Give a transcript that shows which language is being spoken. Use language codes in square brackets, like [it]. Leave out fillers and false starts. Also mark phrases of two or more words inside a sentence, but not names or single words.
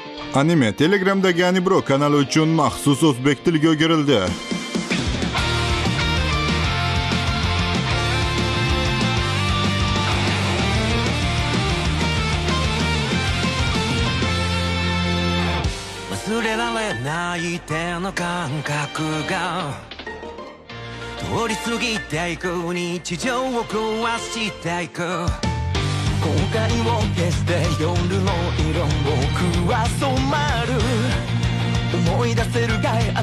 [uz] Anime Telegram'dagi Anibro kanali uchun maxsus o'zbek tiliga o'girildi. [ja] 忘れられない手の感覚が通り過ぎていく日常を壊していく後悔を消して夜の色僕は染まる思い出せるかいあ